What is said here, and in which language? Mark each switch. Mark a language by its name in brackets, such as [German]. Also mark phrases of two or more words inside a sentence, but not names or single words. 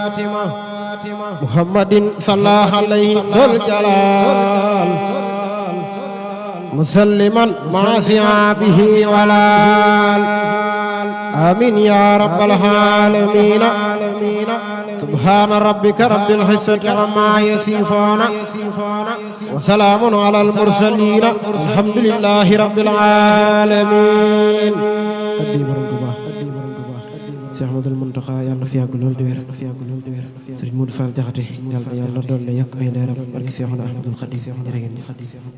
[Arabic] محمد صلى الله عليه ذو الجلال مسلما مع ثيابه والآل آمين يا رب العالمين سبحان ربك رب العزة عما يصفون وسلام على المرسلين الحمد لله رب العالمين. [Wolof] Cheikh Ahmadul Muntaxa yàlla fi yàgg lool di wér Sëriñ Modou Fall Jaxate yàlla dolli yokk ay leeram barke Seexuna Ahmadul Xadim jërë ngeen jëf.